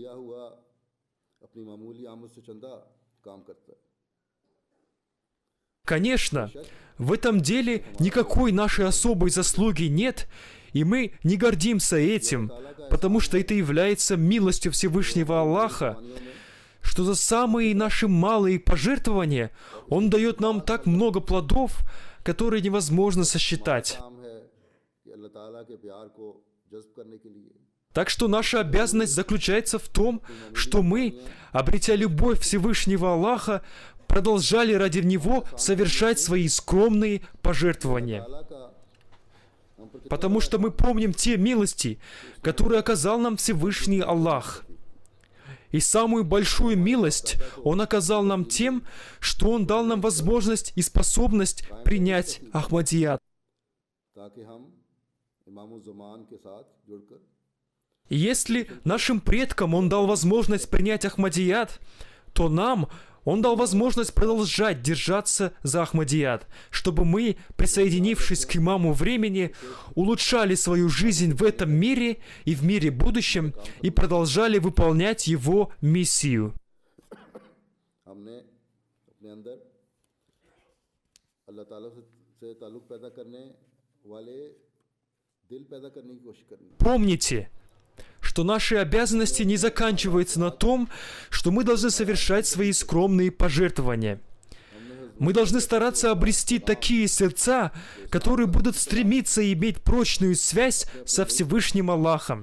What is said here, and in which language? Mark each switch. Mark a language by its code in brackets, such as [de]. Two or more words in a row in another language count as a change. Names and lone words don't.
[ru] Конечно, в этом деле никакой нашей особой заслуги нет, и мы не гордимся этим, потому что это является милостью Всевышнего Аллаха, что за самые наши малые пожертвования Он дает нам так много плодов, которые невозможно сосчитать. [ur] جذب کرنے کے لیے [ru] Так что наша обязанность заключается в том, что мы, обретя любовь Всевышнего Аллаха, продолжали ради Него совершать свои скромные пожертвования. [ur] اللہ کا ہم پر [ru] Потому что мы помним те милости, которые оказал нам Всевышний Аллах. И самую большую милость Он оказал нам тем, что Он дал нам возможность и способность принять Ахмадият. [ur] تاکہ ہم امام الزمان کے ساتھ جڑ کر [ru] И если нашим предкам Он дал возможность принять Ахмадият, то нам Он дал возможность продолжать держаться за Ахмадият, чтобы мы, присоединившись к имаму времени, улучшали свою жизнь в этом мире и в мире будущем и продолжали выполнять его миссию. [ur] ہم نے اپنے اندر اللہ تعالیٰ سے تعلق پیدا کرنے والے دل پیدا کرنے کی کوشش کرنی ہے. [ru] Помните, что наши обязанности не заканчиваются на том, что мы должны совершать свои скромные пожертвования. Мы должны стараться обрести такие сердца, которые будут стремиться иметь прочную связь со Всевышним Аллахом.